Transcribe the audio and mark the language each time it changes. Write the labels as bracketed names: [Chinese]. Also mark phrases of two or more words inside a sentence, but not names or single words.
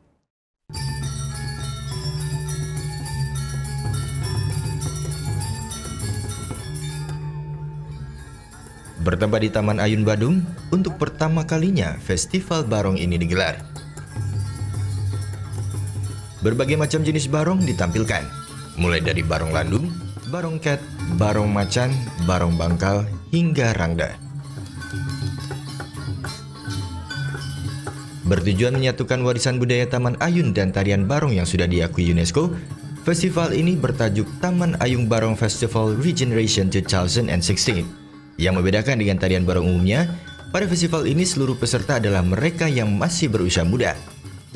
[Indonesian] Bertempat di Taman Ayun Badung, untuk pertama kalinya Festival Barong ini digelar. Berbagai macam jenis barong ditampilkan. Mulai dari barong landung, barong ket, barong macan, barong bangkal, hingga rangda. Bertujuan menyatukan warisan budaya Taman Ayun dan tarian barong yang sudah diakui UNESCO, festival ini bertajuk Taman Ayun Barong Festival Regeneration 2016. Yang membedakan dengan tarian barong umumnya, pada festival ini seluruh peserta adalah mereka yang masih berusia muda.